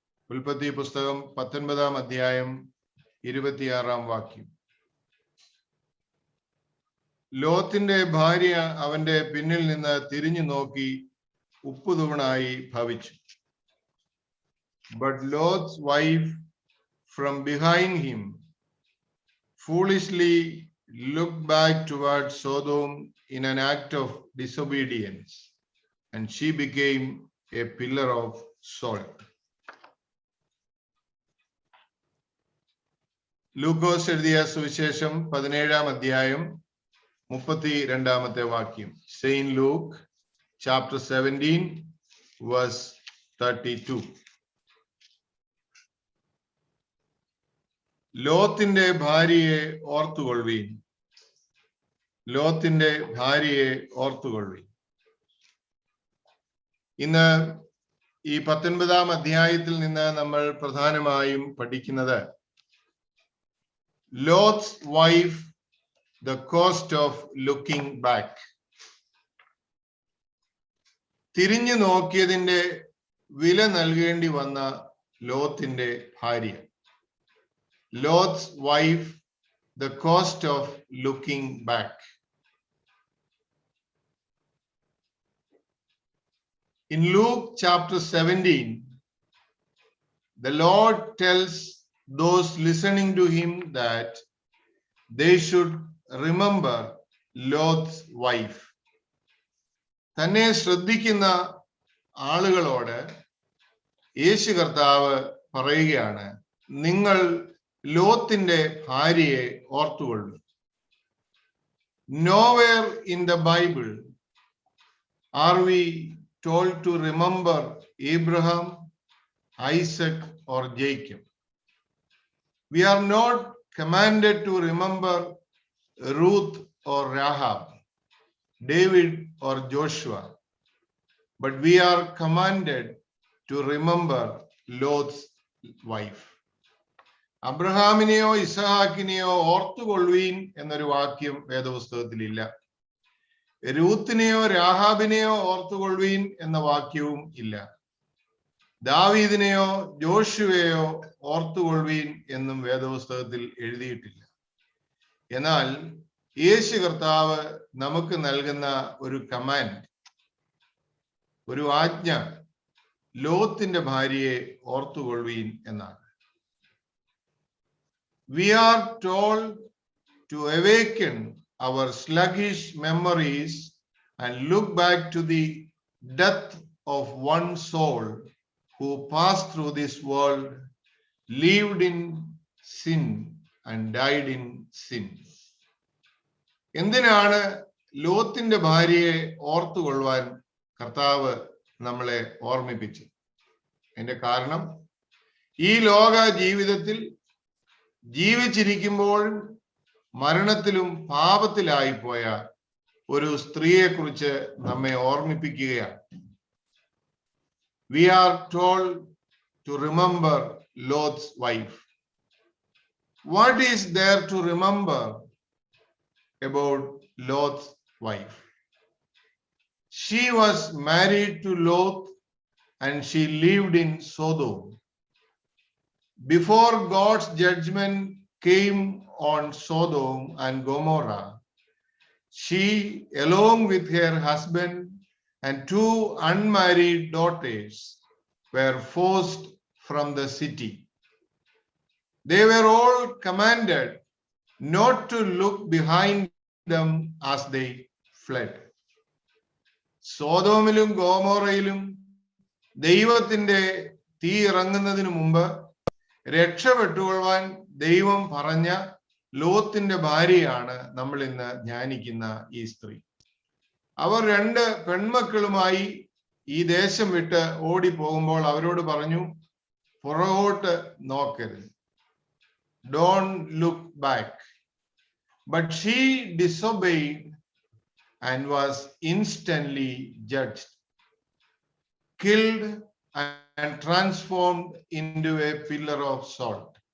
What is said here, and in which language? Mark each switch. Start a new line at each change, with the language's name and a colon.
Malayalam: ഉൽപ്പത്തി പുസ്തകം 19-ാം അധ്യായം 26-ാം വാക്യം. ലോത്തിന്റെ ഭാര്യ അവന്റെ പിന്നിൽ നിന്ന് തിരിഞ്ഞു നോക്കി ഉപ്പുതൂണായി ഭവിച്ചു.
English: But Lot's wife from behind him foolishly looked back towards Sodom in an act of disobedience, and she became a pillar of salt.
Malayalam: ലൂക്കോസ് എഴുതിയ സുവിശേഷം 17-ാം അധ്യായം 32-ാമത്തെ വാക്യം.
English: Saint Luke chapter 17 verse 32.
Malayalam: ലോത്തിന്റെ ഭാര്യയെ ഓർത്തുകൊള്ളുവീൻ, ലോത്തിന്റെ ഭാര്യയെ ഓർത്തുകൊള്ളുവീൻ. ഇന്ന് ഈ 19-ാം അധ്യായത്തിൽ നിന്ന് നമ്മൾ പ്രധാനമായും പഠിക്കുന്നത്
English: Lot's wife, the cost of looking back.
Malayalam: തിരിഞ്ഞു നോക്കിയതിന്റെ വില നൽകേണ്ടി വന്ന ലോത്തിന്റെ ഭാര്യ.
English: Lot's wife, the cost of looking back. In Luke chapter 17, the Lord tells those listening to him that they should remember Lot's wife.
Malayalam: തന്നെ ശ്രദ്ധിക്കുന്ന ആളുകളോട് യേശു കർത്താവ് പറയുകയാണ്, നിങ്ങൾ ലോത്തിന്റെ ഭാര്യയെ ഓർത്തുകൊള്ളു.
English: Nowhere in the Bible are we told to remember Abraham, Isaac or Jacob. We are not commanded to remember Ruth or Rahab, David or Joshua, but we are commanded to remember Lot's wife.
Malayalam: അബ്രഹാമിനെയോ ഇസഹാക്കിനെയോ ഓർത്തുകൊള്ളുവീൻ എന്നൊരു വാക്യം വേദപുസ്തകത്തിലില്ല. രൂത്തിനെയോ രാഹാബിനെയോ ഓർത്തുകൊള്ളുവീൻ എന്ന വാക്യവും ഇല്ല. ദാവീദിനെയോ ജോഷുവയെയോ ഓർത്തുകൊള്ളുവീൻ എന്നും വേദപുസ്തകത്തിൽ എഴുതിയിട്ടില്ല. എന്നാൽ യേശു കർത്താവ് നമുക്ക് നൽകുന്ന ഒരു കമാൻഡ്, ഒരു ആജ്ഞ, ലോത്തിന്റെ ഭാര്യയെ ഓർത്തുകൊള്ളുവീൻ എന്നാണ്.
English: We are told to awaken our sluggish memories and look back to the death of one soul who passed through this world, lived in sin and died in sin.
Malayalam: എന്തിനാണ് ലോത്തിന്റെ ഭാര്യയെ ഓർത്തുകൊള്ളുവാൻ കർത്താവ് നമ്മളെ ഓർമ്മിപ്പിച്ചത്? അതിന്റെ കാരണം, ഈ ലോക ജീവിതത്തിൽ ജീവിച്ചിരിക്കുമ്പോൾ മരണത്തിലും പാപത്തിലായിപ്പോയ ഒരു സ്ത്രീയെ കുറിച്ച് നമ്മെ ഓർമ്മിപ്പിക്കുകയാണ്.
English: We are told to remember Lot's wife. What is there to remember about Lot's wife? She was married to Lot and she lived in Sodom. Before God's judgment came on Sodom and Gomorrah, she, along with her husband and 2 unmarried daughters, were forced from the city. They were all commanded not to look behind them as they fled.
Malayalam: സോദോമിലും ഗോമോറയിലും ദൈവത്തിന്റെ തീ ഇറങ്ങുന്നതിന് മുമ്പ് രക്ഷപ്പെട്ടുകൊള്ളുവാൻ ദൈവം പറഞ്ഞ ലോത്തിന്റെ ഭാര്യയാണ് നമ്മൾ ഇന്ന് ധ്യാനിക്കുന്ന ഈ സ്ത്രീ. അവർ 2 പെൺമക്കളുമായി ഈ ദേശം വിട്ട് ഓടിപ്പോകുമ്പോൾ അവരോട് പറഞ്ഞു, പുറകോട്ട് നോക്കരുത്,
English: don't look back. But she disobeyed and was instantly judged, killed and transformed into a pillar of salt.